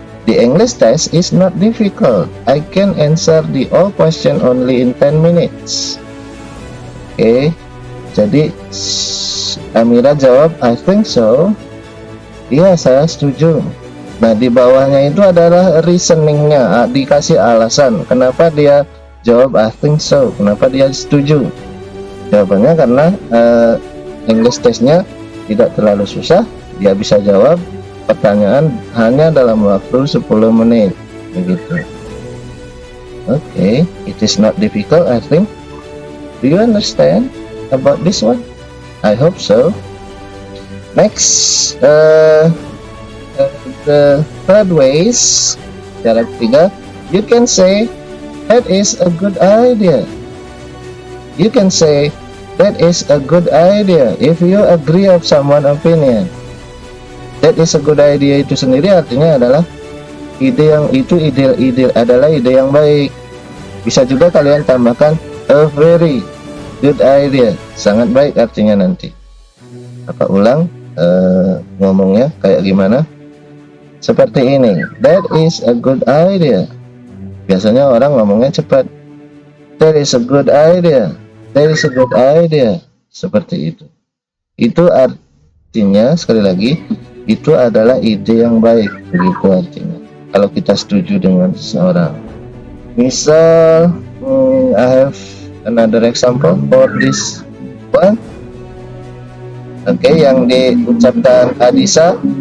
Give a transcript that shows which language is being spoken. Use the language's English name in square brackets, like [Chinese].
[English] The English test is not difficult. I can answer the all question only in 10 minutes. Oke. [Indonesian] Jadi Amira jawab [English] I think so. [Indonesian] Iya, saya setuju. Nah, di bawahnya itu adalah reasoningnya, dikasih alasan kenapa dia jawab [English] I think so, [Indonesian] kenapa dia setuju. Jawabannya karena English testnya tidak terlalu susah, dia bisa jawab pertanyaan hanya dalam waktu 10 menit, begitu. [English] Oke, it is not difficult, I think. Do you understand about this one? I hope so. Next, the third ways, [Indonesian] cara ketiga, [English] you can say that is a good idea. You can say that is a good idea if you agree of someone opinion. That is a good idea [Indonesian] itu sendiri artinya adalah ide adalah ide yang baik. Bisa juga kalian tambahkan [English] a very good idea, [Indonesian] sangat baik artinya nanti. Apa ulang ngomongnya kayak gimana? Seperti ini. [English] That is a good idea. [Indonesian] Biasanya orang ngomongnya cepat. [English] That is a good idea. That is a good idea. [Indonesian] Seperti itu. Itu artinya, sekali lagi, itu adalah ide yang baik. Begitu artinya. Kalau kita setuju dengan seseorang. [English] Misal, I have another example for this one. [Indonesian] Oke, yang diucapkan Adisa.